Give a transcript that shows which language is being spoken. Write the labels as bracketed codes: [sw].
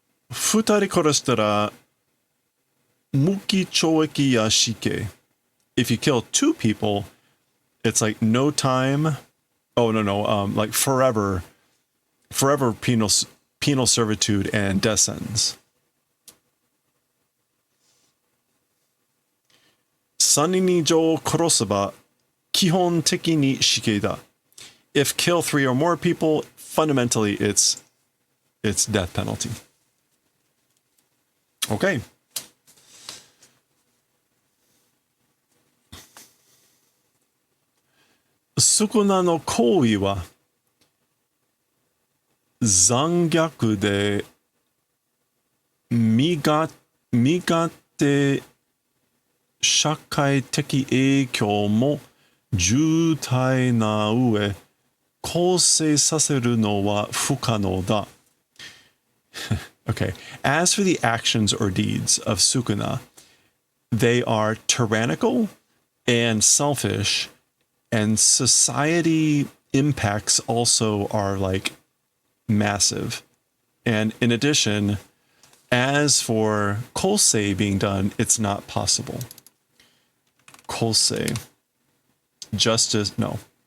[ja] 二人殺したら無期懲役や死刑. [en] If you kill two people, it's like no time. Oh, no, like forever penal servitude and death sentence. [ja] 三人以上殺せば基本的に死刑だ. [en] If kill 3 or more people, fundamentally it's death penalty. Okay. [ja] 宿儺の行為は残虐で身勝手社会的影響も重大な上、構成させるのは不可能だ。 [en] Okay. As for the actions or deeds of Sukuna, they are tyrannical and selfish, and society impacts also are like massive. And in addition, as for kosei being done, it's not possible. Kosei. Justice, no.